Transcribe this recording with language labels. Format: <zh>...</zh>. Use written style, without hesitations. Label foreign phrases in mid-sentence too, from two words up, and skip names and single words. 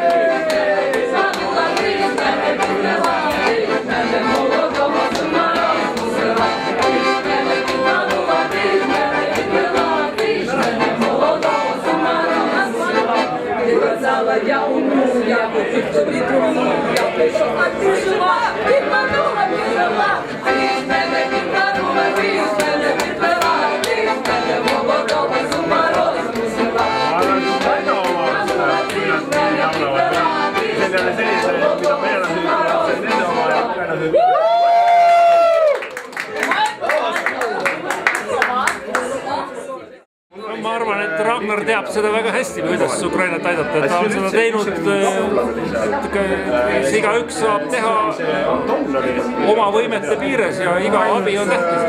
<uk>Я умру, я купив тобі труну, я прийшов, а ти жива, підманула, підвела, ти ж мене підманула, ти ж мене підвела, ти ж мене молодого з ума розмусила. Ти ж мене підманула, ти ж мене підвела, ти ж мене молодого з ума розмусила.</uk> <et>Ma arvan, et Ragnar teab seda väga hästi, kuidas Ukrainat aidata, ta on seda teinud, igaüks saab teha oma võimete piires ja iga abi on tähtis.</et>